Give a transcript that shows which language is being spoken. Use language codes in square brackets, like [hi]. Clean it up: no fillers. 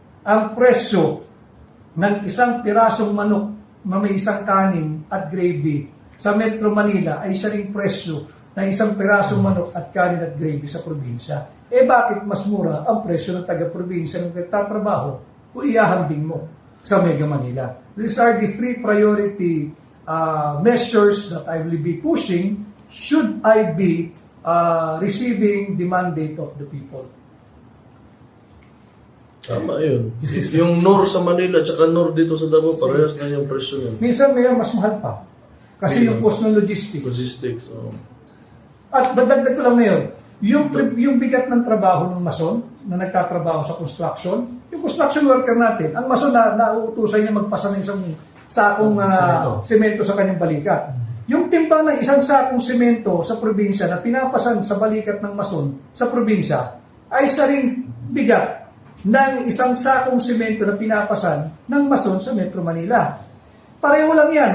[tl] Ang presyo ng isang pirasong manok na may isang kanin at gravy sa Metro Manila ay siya ring presyo ng isang pirasong manok at kanin at gravy sa probinsya. Bakit mas mura ang presyo ng taga-probinsya ng nagtatrabaho kung ihahambing mo sa Mega Manila? [en] These are the 3 priority measures that I will be pushing should I be receiving the mandate of the people. [tl] Tama yun. Yung NOR sa Manila at saka NOR dito sa Davao, parehas na yung presyo yun. Minsan may mas mahal pa. Kasi yung cost ng logistics. Logistics. Oh. At dadagdag ko lang ngayon, yung bigat ng trabaho ng mason na nagtatrabaho sa construction, yung construction worker natin, ang mason na nauutusan niya magpasa ng isang sakong semento sa kanyang balikat. Yung timbang ng isang sakong semento sa probinsya na pinapasan sa balikat ng mason sa probinsya ay sa ring bigat ng isang sakong semento na pinapasan ng mason sa Metro Manila. Pareho lang yan.